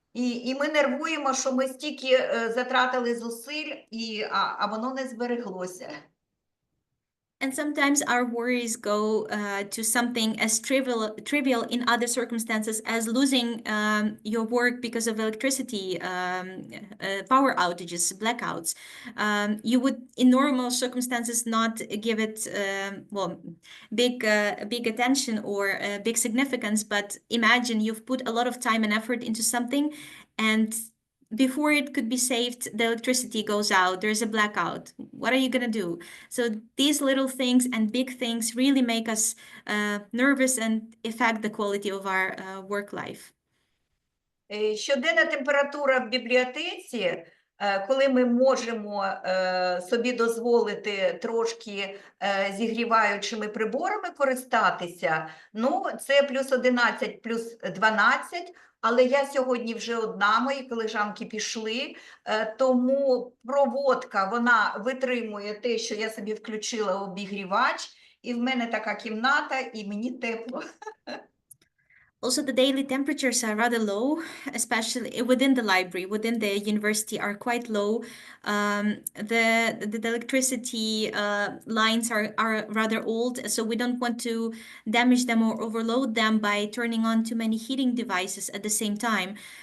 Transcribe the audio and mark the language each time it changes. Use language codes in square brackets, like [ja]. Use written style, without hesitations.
[uk] І ми нервуємо, що ми стільки затратили зусиль, а воно не збереглося. [en] And sometimes our worries go to something as trivial in other circumstances as losing your work because of electricity, power outages, blackouts. You would, in normal circumstances, not give it big attention or big significance. But imagine you've put a lot of time and effort into something, and before it could be saved, the electricity goes out, there's a blackout. What are you going to do? So these little things and big things really make us nervous and affect the quality of our work life. [uk] Щоденна температура в бібліотеці, коли ми можемо собі дозволити трошки зігріваючими приборами користатися, ну, це плюс 11, плюс 12, але я сьогодні вже одна, мої колежанки пішли, тому проводка, вона витримує те, що я собі включила обігрівач, і в мене така кімната, і мені тепло. [en] Also, the daily temperatures are rather low, especially within the library, within the university are quite low. The electricity lines are rather old, so we don't want to damage them or overload them by turning on too many heating devices at the same time.